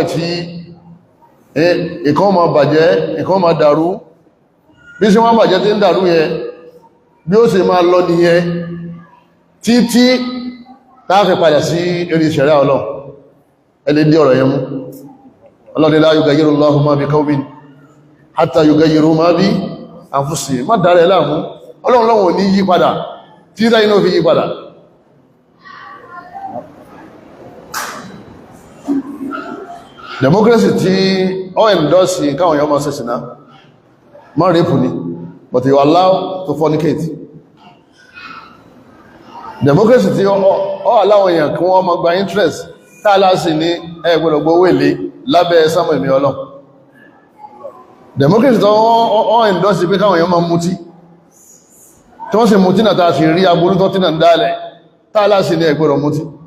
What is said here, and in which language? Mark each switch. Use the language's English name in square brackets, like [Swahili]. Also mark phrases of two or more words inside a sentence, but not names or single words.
[Yoruba] tí ìkan ma bàjẹ́ ìkan ma dàrú bí sí wọ́n bàjẹ́ tí ń dàrú yẹ bí ó sì máa lọ nìyẹn títí láàfẹ́ padà sí eré ìṣẹ̀rẹ́ Ọlọ́run ẹlẹ́ dí ọ̀rọ̀ yẹn mú Ọlọ́run [Arabic] لا يغير الله ما بقوم حتى يغيروا ما بأنفسهم [Yoruba] má dára ẹ láàmú Ọlọ́run lọ́wọ́ ní yí padà tí ìdá iná fi yí padà democracy tí ó endorse káwọn èèyàn máa ṣẹ̀ṣìná má rape ní [English] but you allow to fornicate [Yoruba] democracy tí ó allow èèyàn kí wọ́n máa gba interest tààlá sí ní ẹgbẹ̀rẹ̀ gbówó èlé lábẹ́ sámọ̀ ìmì Ọlọ́run democracy tó ó endorse pé káwọn èèyàn máa mutí tí wọ́n sì mú tí náà tàà sí rí aburú tó tí náà ń dálẹ̀ tààlá sí ní ẹgbẹ̀rọ̀ mú tí